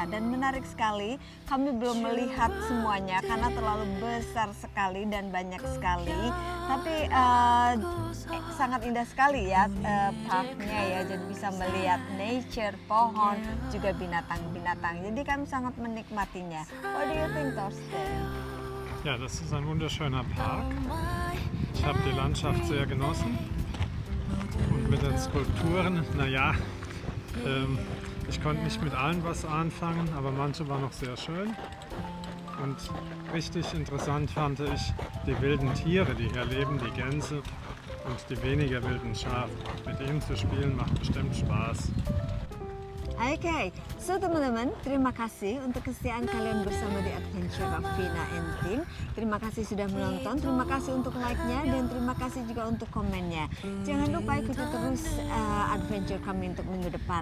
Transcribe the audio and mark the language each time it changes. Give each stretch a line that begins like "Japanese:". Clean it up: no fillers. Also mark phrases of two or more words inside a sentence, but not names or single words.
Indonesian: Dan menarik sekali, kami belum melihat semuanya karena terlalu besar sekali dan banyak sekali. Tapi sangat indah sekali ya parknya ya, jadi bisa melihat nature, pohon, juga binatang-binatang. Jadi kami sangat menikmatinya.
English: What do you think, Torsten?
German: Ja, das ist ein wunderschöner Park. Ich habe die Landschaft sehr genossen. Und mit den Skulpturen, ich konnte nicht mit allen was anfangen, aber manche waren noch sehr schön. Und richtig interessant fand ich die wilden Tiere, die hier leben, die Gänse und die weniger wilden Schafe. Mit ihnen zu spielen macht bestimmt Spaß.
Indonesian: Oke, so teman-teman, terima kasih untuk kesetiaan kalian bersama di Adventure of Fina and Team. Terima kasih sudah menonton, terima kasih untuk like-nya, dan terima kasih juga untuk komennya. Jangan lupa ikuti terus adventure kami untuk minggu depan.